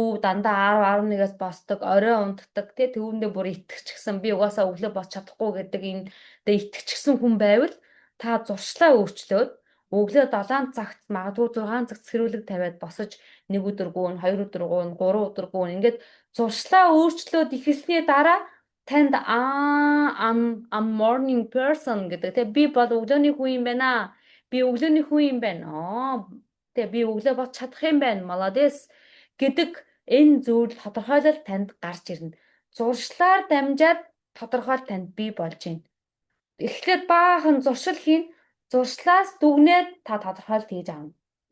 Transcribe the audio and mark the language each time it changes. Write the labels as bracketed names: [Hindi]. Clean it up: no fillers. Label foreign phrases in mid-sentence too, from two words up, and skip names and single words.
[Mongolian] дандаа 10-11-ээс босдог, орой унтдаг тий төвөндөө бүр итгэчихсэн би угаасаа өглөө босч чадахгүй гэдэг энэ дэ итгэчихсэн хүн байвал та зуршлаа өөрчлөөд өглөө 7 цагт магадгүй 6 цагт сэрүүлэг тавиад босож 1 өдөр гүн 2 өдөр гүн 3 өдөр гүн ингээд зуршлаа өөрчлөөд ихэлсний дараа танд [English] I'm morning person [Mongolian] гэдэг тий би бол өглөөний хүн юм байна. Би өглөөний хүн юм байна. Тэгээ би өглөө босч чадах юм байна. Молодец гэдэг энэ зүйл тодорхойлол танд гарч ирнэ. Зуршлаар дамжаад тодорхойл танд бий болж байна. Эхлээд баахан зуршил хийн. Зуршлаас дүгнээд та тодорхойлт хийж авна.